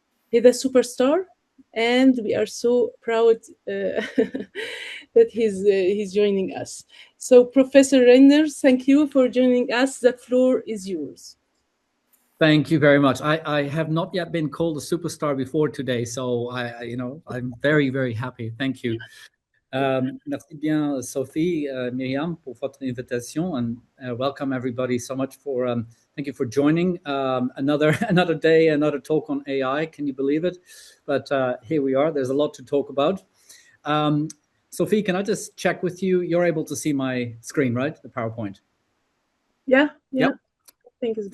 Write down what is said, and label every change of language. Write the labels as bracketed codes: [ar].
[en] He's a superstar, and we are so proud that he's joining us. So, Professor Reinders, thank you for joining us. The floor is yours. Thank you very much. I have not yet been called a superstar before today, so I'm very, very happy. Thank you. [fr] Merci bien, Sophie, Myriam, pour votre invitation, [en] and welcome everybody so much for. Thank you for joining another day, another talk on AI. Can you believe it? But here we are. There's a lot to talk about. Sophie, can I just check with you? You're able to see my screen, right? The PowerPoint. Yeah. Yep. I think it's good.